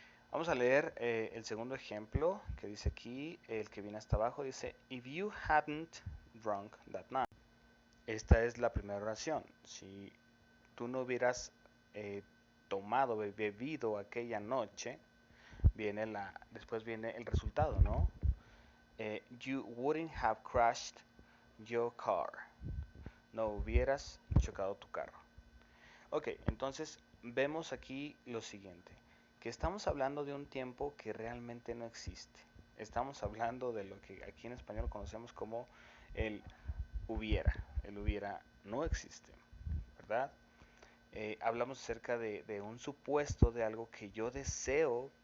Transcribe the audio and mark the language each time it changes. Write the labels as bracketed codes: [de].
[es] Vamos a leer el segundo ejemplo que dice aquí, el que viene hasta abajo, dice, [en] if you hadn't drunk that night. [es] Esta es la primera oración. Si tú no hubieras tomado, bebido aquella noche, después viene el resultado, ¿no? [en] You wouldn't have crashed your car. [es] No hubieras chocado tu carro. Ok, entonces vemos aquí lo siguiente, que estamos hablando de un tiempo que realmente no existe. Estamos hablando de lo que aquí en español conocemos como el hubiera. El hubiera no existe, ¿verdad? Hablamos acerca de un supuesto de algo que yo deseo